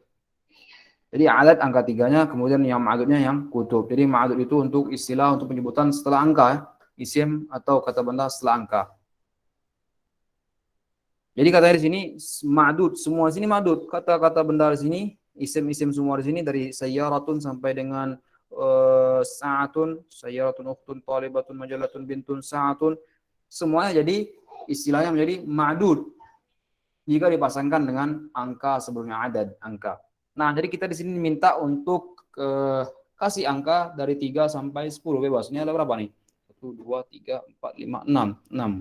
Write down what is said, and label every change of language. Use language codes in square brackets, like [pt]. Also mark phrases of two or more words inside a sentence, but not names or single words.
[id] Jadi adat angka 3-nya, kemudian yang ma'dudnya yang kutub. Jadi ma'dud itu untuk istilah, untuk penyebutan setelah angka ya. Isim atau kata benda setelah angka. Jadi katanya di sini ma'dud, semua di sini ma'dud. Kata-kata benda di sini, isim-isim semua di sini, dari sayyaratun sampai dengan sa'atun, [ar] سيارةٌ أختٌ طالبةٌ مجلةٌ بنتٌ ساعةٌ, [id] semuanya jadi istilahnya menjadi ma'dud jika dipasangkan dengan angka sebelumnya, adad, angka. Nah, jadi kita di sini minta untuk kasih angka dari 3 sampai 10 bebas. Ini ada berapa nih? 1 2 3 4 5 6.